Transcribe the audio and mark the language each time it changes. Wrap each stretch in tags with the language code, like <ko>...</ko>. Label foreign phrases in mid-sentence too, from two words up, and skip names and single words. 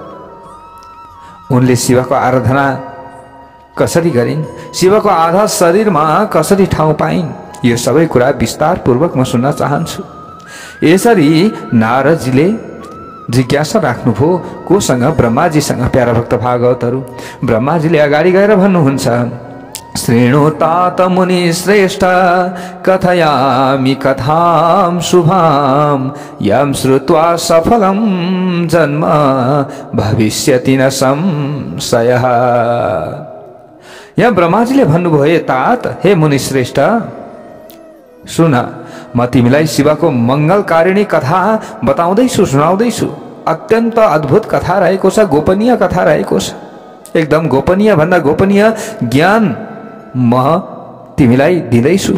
<ne>उनले शिवको आराधना कसरी गरिन्? शिवको आधा शरीरमा कसरी ठाउँ पाइन्? यो सबै कुरा विस्तार पूर्वक म सुन्न चाहन्छु। यसरी नारदजीले जिज्ञासा राख्नुभयो। कोसँग? ब्रह्माजीसँग। प्यारा भक्त भागवतहरु, ब्रह्माजीले अगाडि गएर भन्नुहुन्छ,</ne> <sa>श्रेणु तात मुनि श्रेष्ठ कथयामि कथां शुभां यं श्रुत्वा सफलं जन्म भविष्यति न संशयः।</sa> <ne>यहाँ ब्रह्माजीले भन्नुभयो, हे तात, हे मुनि श्रेष्ठ, सुन, म तिमीलाई शिवको मंगलकारिणी कथा बताउँदैछु, सुनाउँदैछु। अत्यन्त अद्भुत कथा रहेको छ, गोपनीय कथा रहेको छ। एकदम गोपनीय भन्दा गोपनीय ज्ञान म तिमीलाई दिँदैछु।</ne>